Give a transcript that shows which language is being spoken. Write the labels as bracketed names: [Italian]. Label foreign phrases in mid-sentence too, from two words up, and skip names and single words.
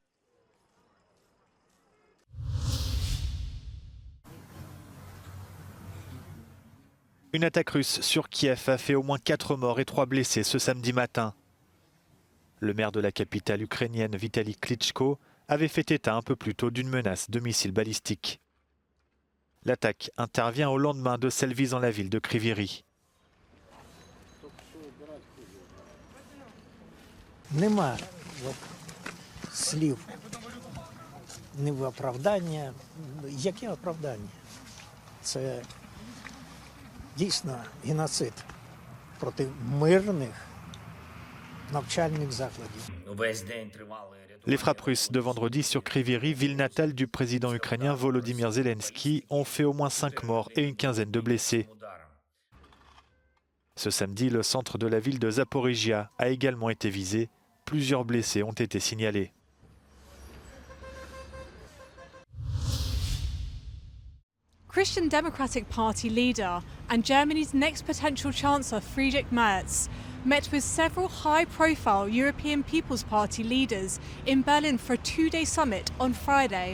[French] Une attaque russe sur Kiev a fait au moins 4 morts et 3 blessés ce samedi matin. Le maire de la capitale ukrainienne Vitali Klitschko avait fait état un peu plus tôt d'une menace de missiles balistiques. L'attaque intervient au lendemain de celle visant la ville de Kryvyi. [Ukrainian] Нема слів ні в оправдання. Яке оправдання? Це дійсно геноцид проти мирних навчальних закладів. [French] Les frappes russes de vendredi sur Kryvyi, ville natale du président ukrainien Volodymyr Zelensky, ont fait au moins 5 morts et une quinzaine de blessés. Ce samedi, le centre de la ville de Zaporizhia a également été visé. Plusieurs blessés ont été signalés. [English] Christian Democratic Party leader and Germany's next potential Chancellor Friedrich Merz met with several high-profile European People's Party leaders in Berlin for a 2-day summit on Friday.